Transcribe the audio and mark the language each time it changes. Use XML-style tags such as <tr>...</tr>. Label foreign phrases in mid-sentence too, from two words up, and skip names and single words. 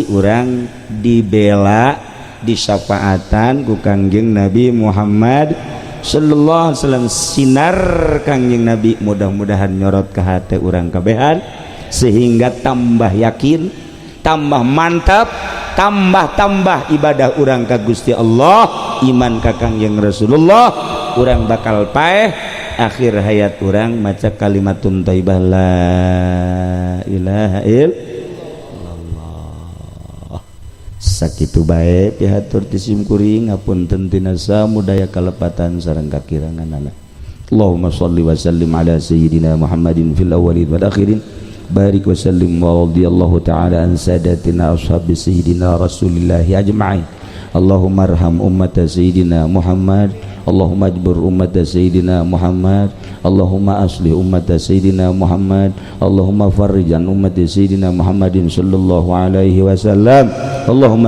<su>urang dibela disyafaatan ku kangjeng Nabi Muhammad</su> <ar>صلى الله عليه وسلم</ar> <su>sinar kangjeng Nabi mudah-mudahan nyorot ka hate urang kabehan sehingga tambah yakin tambah mantap tambah ibadah urang ka Gusti Allah iman ka kangjeng Rasulullah urang bakal paeh akhir hayat urang maca</su> <ar>كلمة طيبة لا إله illallah</ar> <su>sakitu bae pihatur tisim kuring ngapunten tina samudaya kalepatan sareng kakiranganana</su> <ar>اللهم صل وسلم على سيدنا محمد في الأولين والآخرين بارك وسلم ورضي الله تعالى عن ساداتنا أصحاب سيدنا رسول الله أجمعين اللهم ارحم أمة سيدنا محمد اللهم اجبر أمة سيدنا محمد اللهم أصلح أمة سيدنا محمد اللهم فرج أمة سيدنا محمد صلى الله عليه وسلم اللهم</ar>